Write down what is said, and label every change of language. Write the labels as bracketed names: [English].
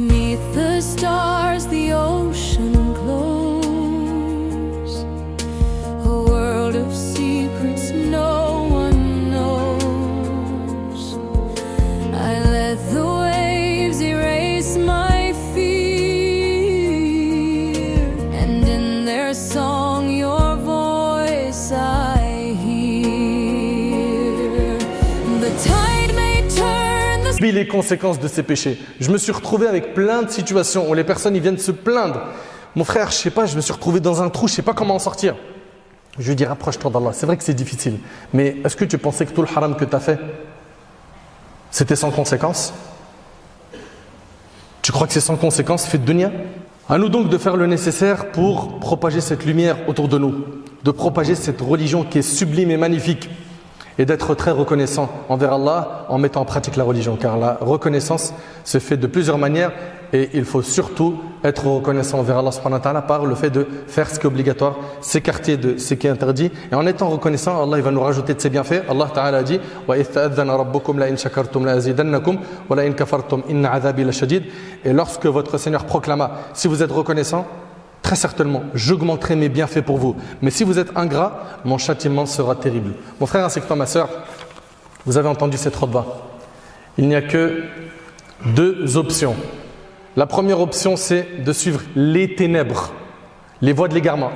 [English] Beneath the stars, the ocean glows, a world of secrets no one knows. I let the waves erase my fear, and in their song your voice I hear. The tide may turn the [French] Subis les conséquences de ses péchés. Je me suis retrouvé avec plein de situations où les personnes ils viennent se plaindre. Mon frère, je sais pas, je me suis retrouvé dans un trou, je sais pas comment en sortir. Je lui dis rapproche-toi d'Allah. C'est vrai que c'est difficile, mais est-ce que tu pensais que tout le haram que tu as fait, c'était sans conséquence? Tu crois que c'est sans conséquence, fait de dunya? À nous donc de faire le nécessaire pour propager cette lumière autour de nous, de propager cette religion qui est sublime et magnifique, et d'être très reconnaissant envers Allah en mettant en pratique la religion, car la reconnaissance se fait de plusieurs manières et il faut surtout être reconnaissant envers Allah subhanahu wa ta'ala par le fait de faire ce qui est obligatoire, s'écarter de ce qui est interdit, et en étant reconnaissant, Allah il va nous rajouter de ses bienfaits. Allah ta'ala a dit [Arabic] وَإِذْ تَأَذَّنَ رَبُّكُمْ لَإِنْ شَكَرْتُمْ لَأَزِيدَنَّكُمْ وَلَإِنْ كَفَرْتُمْ إِنَّ عَذَابِي لَشَدِيدٌ. [French] Et lorsque votre Seigneur proclama, si vous êtes reconnaissant, très certainement, j'augmenterai mes bienfaits pour vous. Mais si vous êtes ingrat, mon châtiment sera terrible. Mon frère ainsi que toi, ma sœur, vous avez entendu cette khutbah. Il n'y a que deux options. La première option, c'est de suivre les ténèbres, les voies de l'égarement.